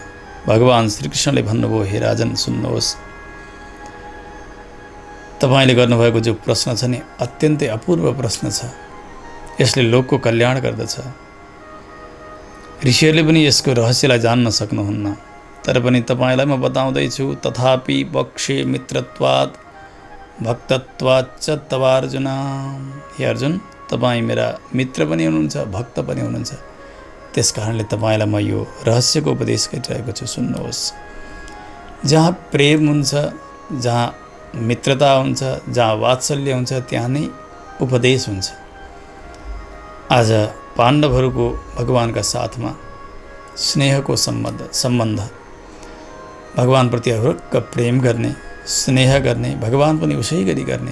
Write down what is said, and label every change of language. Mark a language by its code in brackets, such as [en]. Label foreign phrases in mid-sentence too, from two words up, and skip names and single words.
[ne] भगवान श्रीकृष्णले भन्नुभयो, हे राजन सुन्नुहोस्, तपाईँले गर्नुभएको जो प्रश्न छ नि, अत्यन्तै अपूर्व प्रश्न छ। यसले लोकको कल्याण गर्दछ। ऋषिहरूले पनि यसको रहस्यलाई जान्न सक्नुहुन्न, तर पनि तपाईँलाई म बताउँदैछु। [sa] तथापि बक्षे मित्रत्वात् भक्तत्वाच्च तव अर्जुन। [ne] हे अर्जुन, तपाईँ मेरा मित्र पनि हुनुहुन्छ, भक्त पनि हुनुहुन्छ। त्यस कारणले तपाईँलाई म यो रहस्यको उपदेश गरिरहेको छु, सुन्नुहोस्। जहाँ प्रेम हुन्छ, जहाँ मित्रता हुन्छ, जहाँ वात्सल्य हुन्छ, त्यहाँ नै उपदेश हुन्छ। आज पाण्डवहरूको भगवानका साथमा स्नेहको सम्बन्ध, भगवानप्रति हरुक्क प्रेम गर्ने, स्नेह गर्ने, भगवान पनि उसै गरी गर्ने।